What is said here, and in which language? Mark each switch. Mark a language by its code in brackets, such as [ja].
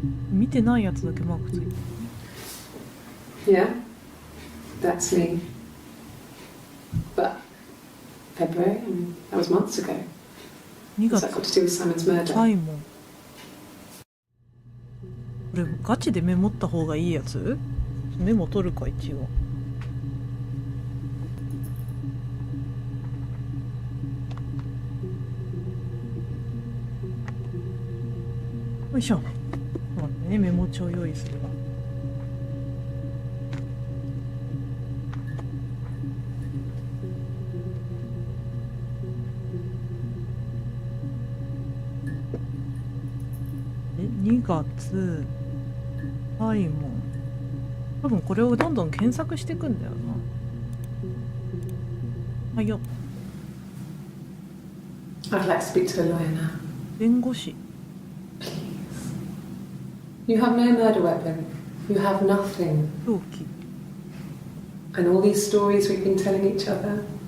[ja] 見てないやつだけマークついてる。 [en] Yeah, that's me. But February, I mean, that was months ago. [ja] 2 [en] What's [ja] 月 [en] that got to do with Simon's murder? [ja] サイモン。これガチでメモった方がいいやつ？メモ取るか一応。よいしょ。待ってね、メモ帳用意するわ。 2月サイモン。多分これをどんどん検索していくんだよな。はいよ。 [en] I'd like to speak to a lawyer now. [ja] 弁護士。 [en] You have no murder weapon. You have nothing. [ja] 凶器。 [en] And all these stories we've been telling each other.